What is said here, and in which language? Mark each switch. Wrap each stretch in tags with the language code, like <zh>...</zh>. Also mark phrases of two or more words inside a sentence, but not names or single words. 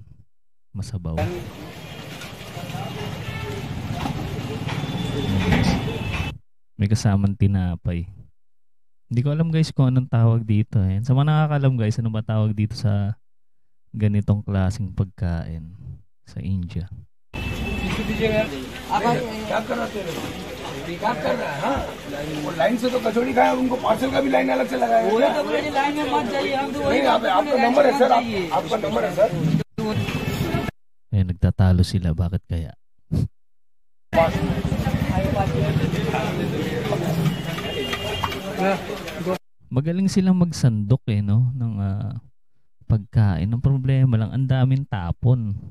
<tl>Masabaw. May kasamang tinapay. Hindi ko alam guys kung anong tawag dito. Sa mga nakakalam guys, ano ba tawag dito sa ganitong klaseng pagkain sa India?</tl> <hi>लाइन से तो कचौड़ी खाया, उनको पार्सल का भी लाइन अलग से लगाया है। लाइन में मत जाइए, हम तो नहीं, आपका नंबर है सर, आपका नंबर है सर।</hi> <tl>Eh, nagtatalo sila, bakit kaya? Magaling silang magsandok no ng pagkain. Ang problema lang, ang daming tapon.</tl>